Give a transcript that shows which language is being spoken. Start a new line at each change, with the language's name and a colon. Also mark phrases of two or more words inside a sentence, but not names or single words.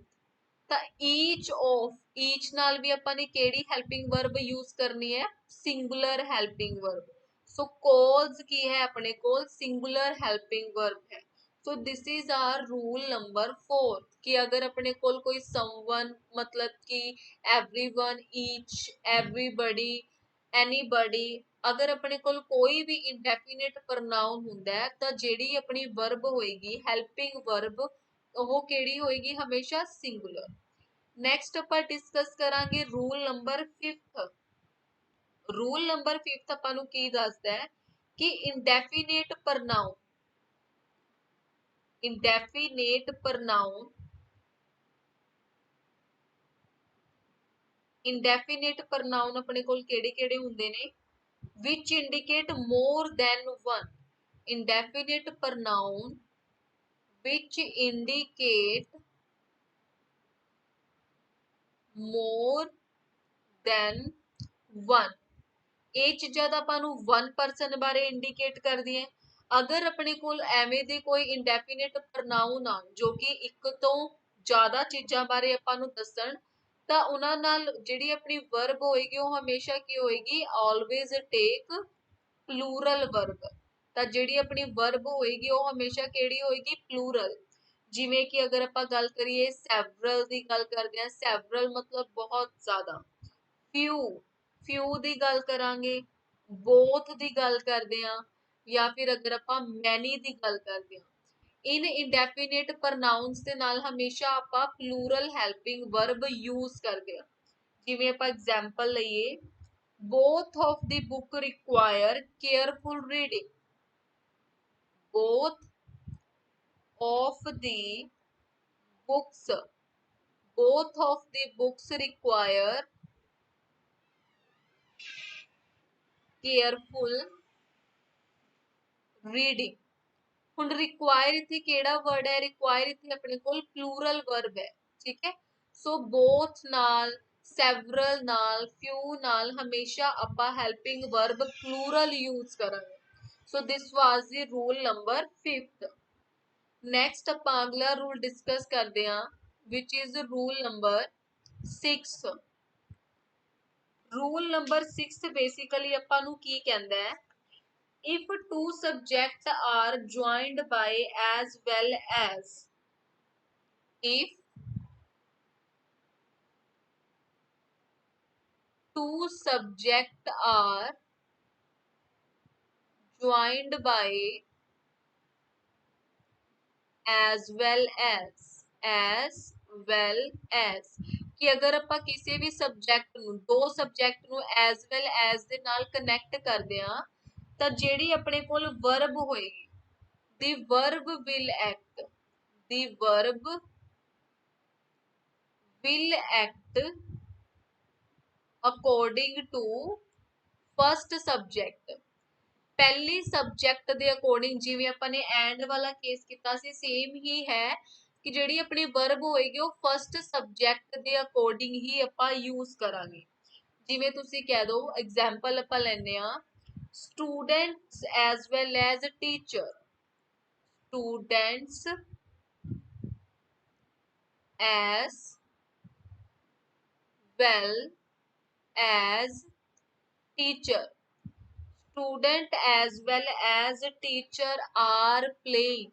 Punjabi: ਤਾਂ each ਨਾਲ ਵੀ ਆਪਾਂ ਨੇ ਕਿਹੜੀ
English: helping verb use
Punjabi: ਕਰਨੀ ਹੈ?
English: singular helping verb.
Punjabi: ਸੋ calls ਕੀ ਹੈ ਆਪਣੇ ਕੋਲ?
English: singular helping verb
Punjabi: ਹੈ।
English: so this is our rule number 4
Punjabi: ਕਿ ਅਗਰ ਆਪਣੇ ਕੋਲ ਕੋਈ someone ਮਤਲਬ ਕਿ
English: everyone, each, everybody, anybody,
Punjabi: ਅਗਰ ਆਪਣੇ ਕੋਲ ਕੋਈ ਵੀ
English: indefinite pronoun
Punjabi: ਹੁੰਦਾ ਹੈ ਤਾਂ ਜਿਹੜੀ ਆਪਣੀ verb ਹੋਏਗੀ
English: helping verb
Punjabi: ਉਹ ਕਿਹੜੀ ਹੋਏਗੀ? ਹਮੇਸ਼ਾ ਸਿੰਗੂਲਰ। ਨੈਕਸਟ ਆਪਾਂ ਡਿਸਕਸ ਕਰਾਂਗੇ
English: rule number 5. rule number 5
Punjabi: ਆਪਾਂ ਨੂੰ ਕੀ ਦੱਸਦਾ ਹੈ ਕਿ
English: indefinite pronoun
Punjabi: ਆਪਣੇ ਕੋਲ ਕਿਹੜੇ ਹੁੰਦੇ ਨੇ?
English: which indicate more than one। indefinite pronoun which indicate more than one।
Punjabi: ਇਹ ਚੀਜ਼ਾਂ ਤਾਂ ਆਪਾਂ ਨੂੰ
English: one person
Punjabi: ਬਾਰੇ ਇੰਡੀਕੇਟ ਕਰਦੀਆਂ। ਅਗਰ ਆਪਣੇ ਕੋਲ ਐਵੇਂ ਦੇ ਕੋਈ
English: indefinite pronoun
Punjabi: ਆ ਜੋ ਕਿ ਇੱਕ ਤੋਂ ਜ਼ਿਆਦਾ ਚੀਜ਼ਾਂ ਬਾਰੇ ਆਪਾਂ ਨੂੰ ਦੱਸਣ ਤਾਂ ਉਹਨਾਂ ਨਾਲ ਜਿਹੜੀ ਆਪਣੀ verb ਹੋਏਗੀ ਉਹ ਹਮੇਸ਼ਾ ਕੀ ਹੋਏਗੀ?
English: always take plural verb।
Punjabi: ਤਾਂ ਜਿਹੜੀ ਆਪਣੀ verb ਹੋਏਗੀ ਉਹ ਹਮੇਸ਼ਾ ਕਿਹੜੀ ਹੋਏਗੀ? plural। ਜਿਵੇਂ ਕਿ ਅਗਰ ਆਪਾਂ ਗੱਲ ਕਰੀਏ several ਦੀ ਗੱਲ ਕਰਦੇ ਹਾਂ, several ਮਤਲਬ ਬਹੁਤ ਜ਼ਿਆਦਾ। few ਦੀ ਗੱਲ ਕਰਾਂਗੇ, both ਦੀ ਗੱਲ ਕਰਦੇ ਹਾਂ, ਜਾਂ ਫਿਰ ਅਗਰ ਆਪਾਂ many ਦੀ ਗੱਲ ਕਰਦੇ ਹਾਂ। ਇਨ
English: indefinite pronouns
Punjabi: ਦੇ ਨਾਲ ਹਮੇਸ਼ਾ ਆਪਾਂ
English: plural helping verb use
Punjabi: ਕਰਦੇ ਹਾਂ। ਜਿਵੇਂ ਆਪਾਂ example ਲਈਏ,
English: both of the book require careful reading। both of the books require careful reading।
Punjabi: ਹੁਣ require ਇੱਥੇ ਕਿਹੜਾ word ਹੈ? require ਇੱਥੇ ਆਪਣੇ ਕੋਲ
English: plural verb
Punjabi: ਹੈ, ਠੀਕ ਹੈ। ਸੋ both ਨਾਲ, several ਨਾਲ, few ਨਾਲ ਹਮੇਸ਼ਾ ਆਪਾਂ
English: helping verb plural use
Punjabi: ਕਰਾਂਗੇ।
English: So this was the rule number 5th। next
Punjabi: ਆਪਾਂ ਅਗਲਾ
English: rule discuss
Punjabi: ਕਰਦੇ ਹਾਂ
English: which is rule number 6। rule number 6 basically
Punjabi: ਆਪਾਂ ਨੂੰ ਕੀ ਕਹਿੰਦਾ ਹੈ?
English: if two subjects are joined by as well as if two subjects are joined by as well as
Punjabi: ਕਿ ਅਗਰ ਆਪਾਂ ਕਿਸੇ ਵੀ ਸਬਜੈਕਟ ਨੂੰ, ਦੋ ਸਬਜੈਕਟ ਨੂੰ
English: as well as
Punjabi: ਦੇ ਨਾਲ ਕਨੈਕਟ ਕਰਦੇ ਹਾਂ ਤਾਂ ਜਿਹੜੀ ਆਪਣੇ ਕੋਲ verb ਹੋਏਗੀ
English: the verb will act according to first subject।
Punjabi: ਪਹਿਲੀ ਸਬਜੈਕਟ ਦੇ ਅਕੋਰਡਿੰਗ, ਜਿਵੇਂ ਆਪਾਂ ਨੇ ਐਂਡ ਵਾਲਾ ਕੇਸ ਕੀਤਾ ਸੀ, ਸੇਮ ਹੀ ਹੈ ਕਿ ਜਿਹੜੀ ਆਪਣੀ verb ਹੋਏਗੀ ਉਹ
English: first subject
Punjabi: ਦੇ ਅਕੋਰਡਿੰਗ ਹੀ ਆਪਾਂ ਯੂਜ਼ ਕਰਾਂਗੇ। ਜਿਵੇਂ ਤੁਸੀਂ ਕਹਿ ਦੋ, ਐਗਜ਼ਾਮਪਲ ਆਪਾਂ ਲੈਂਦੇ ਆ,
English: students as well as teacher। students as well as teacher. Student as well as teacher are playing.